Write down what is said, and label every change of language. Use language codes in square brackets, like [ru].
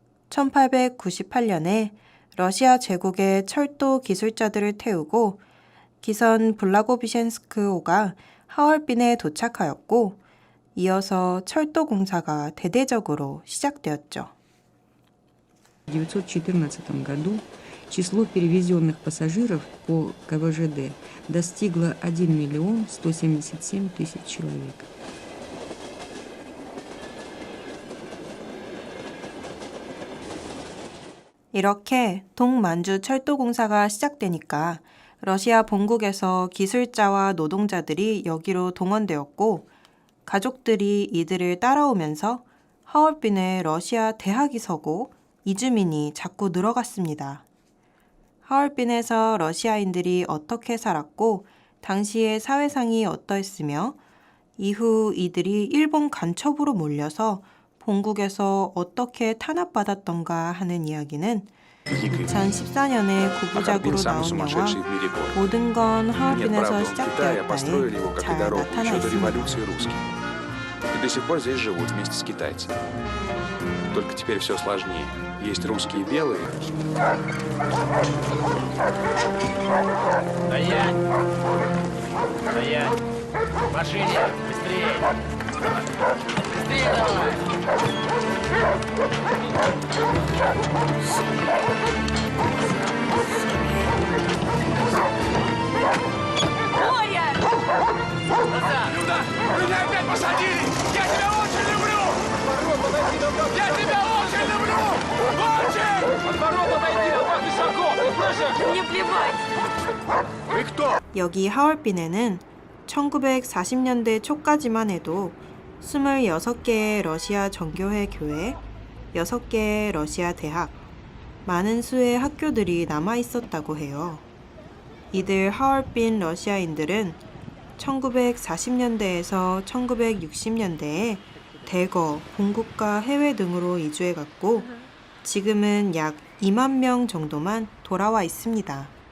[ko] 1898년에 러시아 제국의 철도 기술자들을 태우고 기선 블라고비셴스크호가 하얼빈에 도착하였고 이어서 철도 공사가 대대적으로 시작되었죠. [ru] В 1914 году число перевезенных пассажиров по КВЖД достигло 1 миллион 177 тысяч человек. [ko] 이렇게 동만주 철도 공사가 시작되니까 러시아 본국에서 기술자와 노동자들이 여기로 동원되었고 가족들이 이들을 따라오면서 하얼빈에 러시아 대학이 서고 이주민이 자꾸 늘어갔습니다. 하얼빈에서 러시아인들이 어떻게 살았고 당시의 사회상이 어떠했으며 이후 이들이 일본 간첩으로 몰려서 본국에서 어떻게 탄압받았던가 하는 이야기는 2014년에 9부작으로 나온 영화 모든 건 하얼빈에서 시작되었다에 잘 나타나 있습니다. [ru] И до сих пор здесь живут вместе с китайцами. Только теперь все сложнее. Есть русские белые. Стоять! Стоять! В машине! Быстрее! Быстрее давай! Люда, меня опять посадили! Я тебя очень люблю! Я тебя очень люблю! Очень! От ворот отойди, а так высоко! Мне плевать! Вы кто? [ko] 여기 하얼빈에는 1940년대 초까지만 해도 26개의 러시아 정교회 교회, 6개의 러시아 대학, 많은 수의 학교들이 남아 있었다고 해요. 이들 하얼빈 러시아인들은 1940년대에서 1960년대에 대거 본국과 해외 등으로 이주해 갔고 지금은 약 2만 명 정도만 돌아와 있습니다.